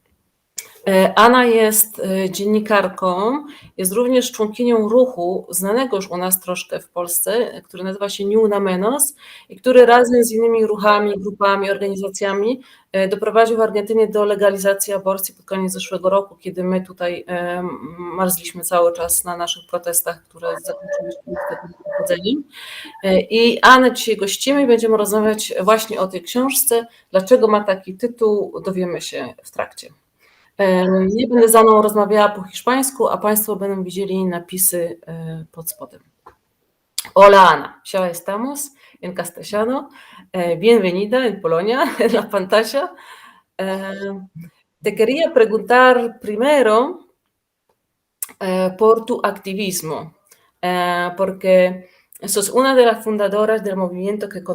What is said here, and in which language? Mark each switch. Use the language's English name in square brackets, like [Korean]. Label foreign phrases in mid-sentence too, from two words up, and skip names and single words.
[Polish] Anna jest dziennikarką, jest również członkinią ruchu znanego już u nas troszkę w Polsce, który nazywa się Ni Una Menos i który razem z innymi ruchami, grupami, organizacjami doprowadził w Argentynie do legalizacji aborcji pod koniec zeszłego roku, kiedy my tutaj marzliśmy cały czas na naszych protestach, które zakończyliśmy niestety powodzeniem. I Anę dzisiaj gościmy i będziemy rozmawiać właśnie o tej książce. Dlaczego ma taki tytuł, dowiemy się w trakcie. Ja będę za mną rozmawiała po hiszpańsku, a Państwo będą widzieli napisy pod spodem. [Spanish] Hola Ana, ya estamos en castellano. Bienvenida en Polonia, en la pantalla. Te quería preguntar primero por tu activismo, porque sos una de las fundadoras del movimiento que